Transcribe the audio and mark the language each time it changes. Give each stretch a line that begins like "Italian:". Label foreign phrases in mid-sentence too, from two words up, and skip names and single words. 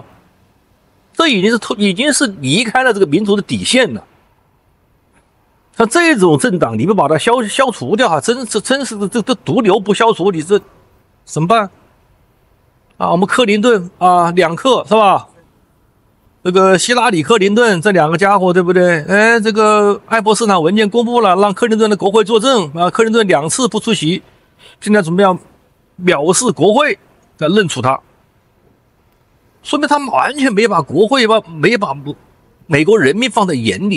Chinese: 這已經是離開了這個民主的底線了。像這種政黨，你不把它消除掉真是這毒瘤不消除，你這怎麼辦？我們克林頓2克是吧？這個希拉里、克林頓這兩個家伙，對不對？哎，這個愛潑斯坦文件公布了，讓克林頓的國會作證克林頓2次不出席，現在準備要藐視國會，來認處他。說明他們完全沒把國會沒把美國人民放在眼裡。